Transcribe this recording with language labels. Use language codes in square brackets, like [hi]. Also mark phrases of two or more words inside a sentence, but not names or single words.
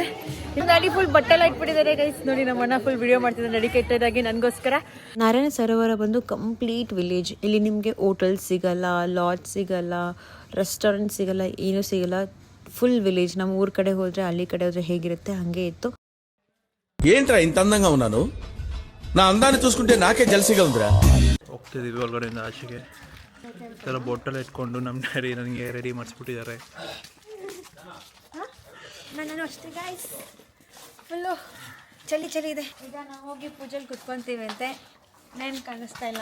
[kn] ಗಾಡಿ ಫುಲ್ ಬಟ್ಟೆ ಎಲ್ಲ ಇಟ್ಬಿಟ್ಟಿದ್ದಾರೆ ಗೈಸ್. ನೋಡಿ, ನಮ್ಮ ಅಣ್ಣ ಫುಲ್ ವಿಡಿಯೋ ಮಾಡ್ತಿದ್ದಾರೆ ಡೆಡಿಕೇಟೆಡ್ ಆಗಿ ನನಗೋಸ್ಕರ. ನಾರಾಯಣ ಸರೋವರ ಬಂದು [en] complete village. [kn] ಇಲ್ಲಿ ನಿಮಗೆ ಹೋಟೆಲ್ ಸಿಗಲ್ಲ, ಲಾಡ್ಜ್ ಸಿಗಲ್ಲ, ರೆಸ್ಟೋರೆಂಟ್ ಸಿಗಲ್ಲ, ಏನೂ ಸಿಗಲ್ಲ. [en] full village. [kn] ನಮ್ಮ ಊರ ಕಡೆ ಹೋದ್ರೆ, ಹಳ್ಳಿ ಕಡೆ ಹೋದ್ರೆ ಹೇಗಿರುತ್ತೆ ಹಾಗೆ ಇತ್ತು. [te] ఏంట్రా ఇంత అందంగా ఉన్నాను? నా అందాన్ని చూసుకుంటే నాకే జలసిగలుందిరా. [kn] ಹೋಗ್ತಿದ್ದೀವಿ ಒಳಗಡೆಯಿಂದ ಆಚೆಗೆ. ಥರ ಬೋಟಲ್ಲಿ ಇಟ್ಕೊಂಡು ನಮ್ಮ ಡ್ಯಾಡಿ ನನಗೆ ರೆಡಿ ಮಾಡಿಸ್ಬಿಟ್ಟಿದ್ದಾರೆ. ನಾನು ಅಷ್ಟೇ ಗೈಸ್, ಫುಲ್ಲು ಚಳಿ ಇದೆ. ಈಗ ನಾವು ಹೋಗಿ ಪೂಜೆಲಿ ಕುತ್ಕೊತೀವಿ ಅಂತೆ. ನೇನು ಕಾಣಿಸ್ತಾ ಇಲ್ಲ.